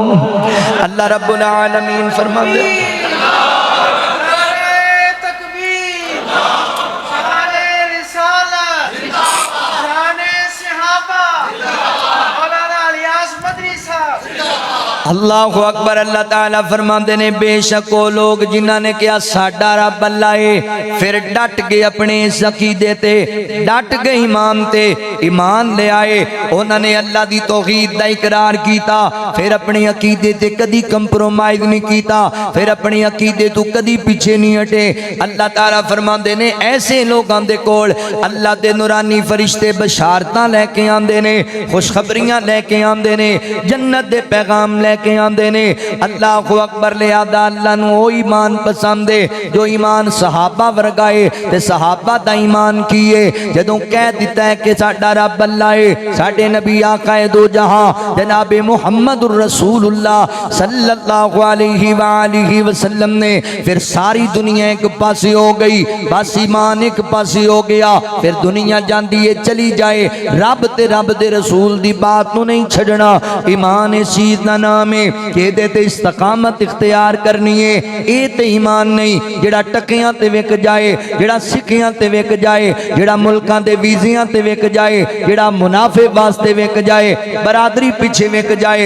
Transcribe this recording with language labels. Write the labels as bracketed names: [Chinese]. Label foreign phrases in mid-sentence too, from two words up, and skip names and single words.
[Arabic] الله رب العالمين [Punjabi] فرماندے [Arabic] الله أكبر. [Punjabi] اللہ تعالیٰ فرماندے نیں بیشک وہ لوگ جنہاں نے کہیا ساڈا رب اللہ اے، فیر ڈٹ گئے اپنے اس عقیدے تے، ڈٹ گئے ایمان تے, ایمان لے آئے. [Urdu] انہوں نے اللہ کی توحید کا اقرار کیا، پھر اپنے عقیدے تے کدی کمپرومائز نہیں کیا، پھر اپنے عقیدے توں کدی پیچھے نہیں ہٹے. [Punjabi] اللہ تعالیٰ فرماندے نیں ایسے لوکاں دے کول اللہ دے نورانی فرشتے بشارتاں لے کے آندے نیں، خوشخبریاں لے کے آندے نیں، جنت دے پیغام لے کے آندے نیں. [Arabic] الله أكبر. [Punjabi] لہٰذا اللہ نوں او ایمان پسند اے جو ایمان صحابہ ورگا اے. تے صحابہ دا ایمان کی اے جدوں کہہ دتا اے کہ ساڈا رب اللہ اے، ساڈے نبی آقائے دو جہاں جناب محمد رسول اللہ [Arabic] صلى الله عليه وآله وسلم [Punjabi] نیں، فیر ساری دنیا اک پاسے ہو گئی، بس ایمان اک پاسے ہو گیا. فیر دنیا جاندی اے چلی جائے، رب تے رب دے رسول دی گل نوں نہیں چھڈنا. ایمان اس چیز دا ناں اے کہ ایہدے تے استقامت اختیار کرنی اے. اے تے ایمان نہیں جیہڑا ٹکیاں تے وک جائے، جیہڑا سکیاں تے وک جائے، جیہڑا ملکاں دے ویزیاں تے وک جائے، جیہڑا منافع واسطے وک جائے، برادری پچھے وک جائے.